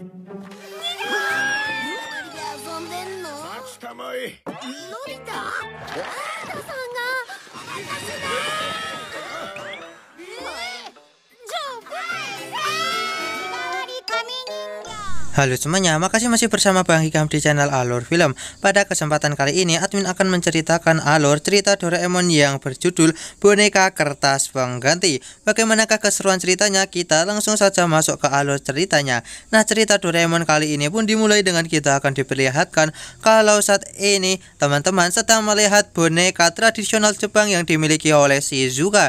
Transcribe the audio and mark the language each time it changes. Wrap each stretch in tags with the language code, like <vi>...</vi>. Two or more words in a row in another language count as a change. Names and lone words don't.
<ja>二人で遊んでんの？待ちたまえ。のび太？サンタさんが渡すな。じゃあ、日替わり紙人形。</ja> <id>Halo semuanya, makasih masih bersama Bang Hikam di channel Alur Film. Pada kesempatan kali ini, admin akan menceritakan alur cerita Doraemon yang berjudul Boneka Kertas Pengganti. Bagaimanakah keseruan ceritanya? Kita langsung saja masuk ke alur ceritanya. Nah, cerita Doraemon kali ini pun dimulai dengan kita akan diperlihatkan kalau saat ini teman-teman sedang melihat boneka tradisional Jepang yang dimiliki oleh Shizuka.</id>